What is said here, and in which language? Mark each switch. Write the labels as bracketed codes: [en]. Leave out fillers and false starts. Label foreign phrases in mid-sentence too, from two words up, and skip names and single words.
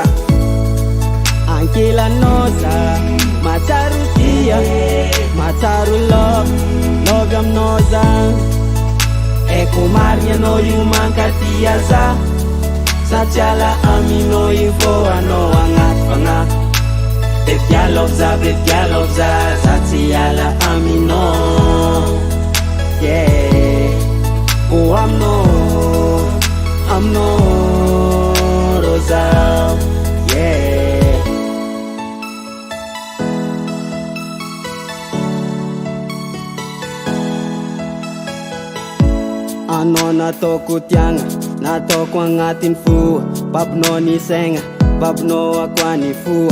[mg] Ankelanao za matsaro tia, matsaro love aminao za. Eko marigny anao io mankatia za, sady ala aminao io fô anao agnaty fagnahy. [en] Baby I love [mg] za, za tsy ala aminao. Yeah, oh aminao Rosal, yeah. Anao nataoko tiagna, nataoko agnatin'ny fo babonao ny saigna, babonao akoa ny foa.